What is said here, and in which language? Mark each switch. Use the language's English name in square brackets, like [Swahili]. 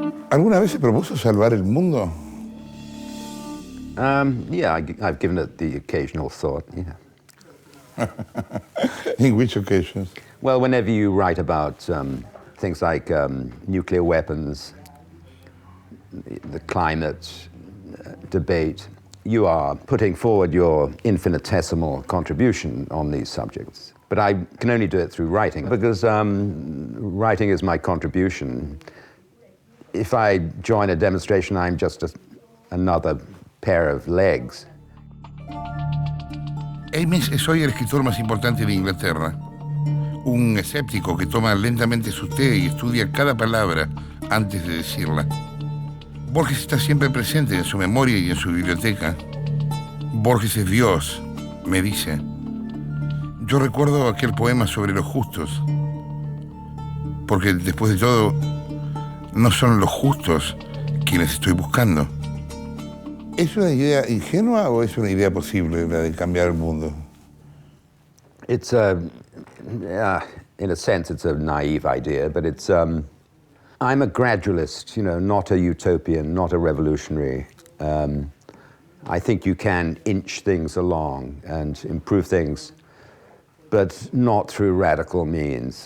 [Spanish] ¿Alguna vez se propuso salvar el mundo? [English] Yeah, I've given it the occasional thought, yeah. In which occasions? Well, whenever you write about things like nuclear weapons, the climate debate, you are putting forward your infinitesimal contribution on these subjects. But I can only do it through writing, because writing is my contribution. If I join a demonstration, I'm just another pair of legs. [Spanish] Amis es hoy el escritor más importante de Inglaterra. Un escéptico que toma lentamente su té y estudia cada palabra antes de decirla. Borges está siempre presente en su memoria y en su biblioteca. Borges es Dios, me dice. Yo recuerdo aquel poema sobre los justos, porque después de todo, no son los justos quienes estoy buscando. ¿Es una idea ingenua o es una idea posible la de cambiar el mundo? [English] It's in a sense, it's a naive idea, but it's, I'm a gradualist, you know, not a utopian, not a revolutionary. I think you can inch things along and improve things, but not through radical means.